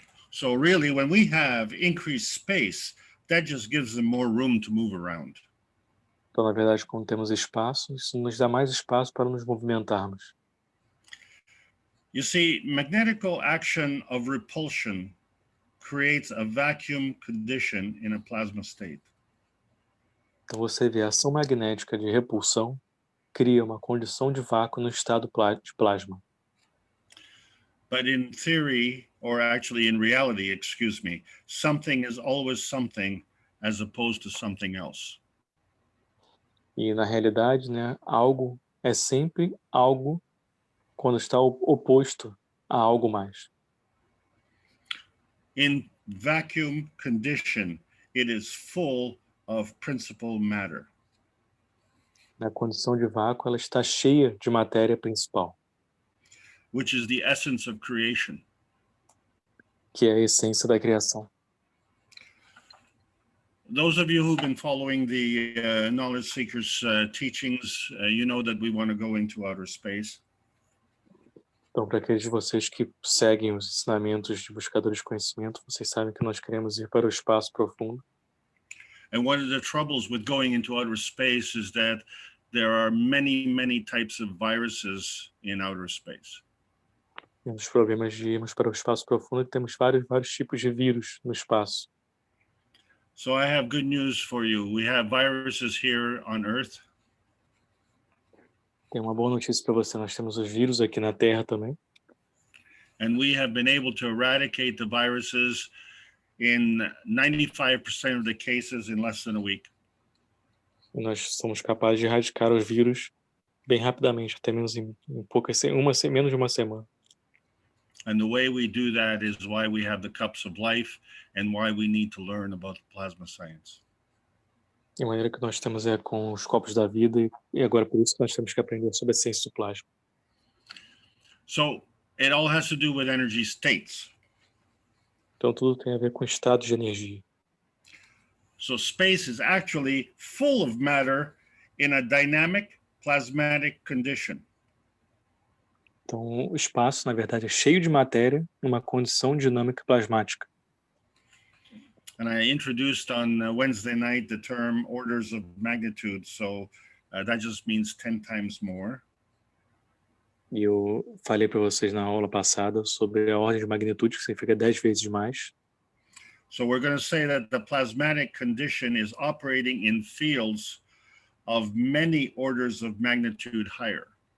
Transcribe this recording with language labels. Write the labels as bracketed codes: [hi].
[en] So really, when we have increased space, that just gives them more room to move around. [pt] Então, na verdade, quando temos espaço, isso nos dá mais espaço para nos movimentarmos. [en] You see, magnetical action of repulsion creates a vacuum condition in a plasma state. [pt] Então, você vê a ação magnética de repulsão cria uma condição de vácuo no estado de plasma. [en] But in theory, or actually in reality, excuse me, something is always something as opposed to something else. [pt] E na realidade, né, algo é sempre algo quando está oposto a algo mais. [en] In vacuum condition, it is full of principal matter. [pt] Na condição de vácuo, ela está cheia de matéria principal, [en] which is the essence of creation. [pt] Que é a essência da criação. [en] Those of you who've been following the Knowledge Seekers teachings, you know that we want to go into outer space. [pt] Então, para aqueles de vocês que seguem os ensinamentos de buscadores de conhecimento, vocês sabem que nós queremos ir para o espaço profundo. [en] And one of the troubles with going into outer space is that there are many, many types of viruses in outer space. [pt] E um dos problemas de irmos para o espaço profundo é que temos vários tipos de vírus no espaço. [en] So I have good news for you. We have viruses here on Earth. [pt] Tem uma boa notícia para você. Nós temos os vírus aqui na Terra também. [en] And we have been able to eradicate the viruses in 95% of the cases in less than a week. [pt] E nós somos capazes de erradicar os vírus bem rapidamente, até menos em menos de uma semana. [en] And the way we do that is why we have the cups of life and why we need to learn about plasma science. [pt] E a maneira que nós temos é com os copos da vida e agora por isso nós temos que aprender sobre a ciência do plasma. [en] So it all has to do with energy states. [pt] Então tudo tem a ver com estados de energia. [en] So space is actually full of matter in a dynamic plasmatic condition. [pt] Então o espaço, na verdade, é cheio de matéria numa condição dinâmica plasmática. [en] And I introduced on Wednesday night the term orders of magnitude. So that just means 10 times more. [pt] E eu falei para vocês na aula passada sobre a ordem de magnitude, que significa 10 vezes mais. [en] So we're going to say that the plasmatic condition is operating in fields of many orders of magnitude higher.